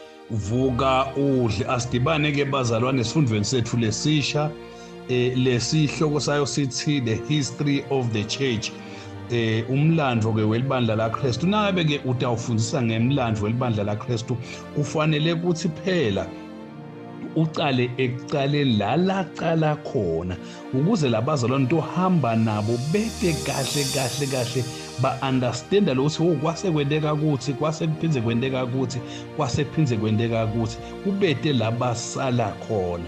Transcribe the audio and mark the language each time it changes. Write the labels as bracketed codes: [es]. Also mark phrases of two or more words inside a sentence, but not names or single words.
[ss] Vuka udle asidibane ke bazalwane esifundweni sethu lesisha lesihloko sayo sithi [en] the history of the church [ss] umlandvo ke welibandla laKristu. Nabe ke utawufundisa ngemlandvo welibandla laKristu kufanele ukuthi phela ucale ekucaleni la cala khona ukuze labazalwane tohamba nabo bete kahle ba-understanda lokuthi kwase kwendeka kuthi kwase kuphindze kwendeka kuthi kwase kuphindze kwendeka kuthi kubete labasala khona.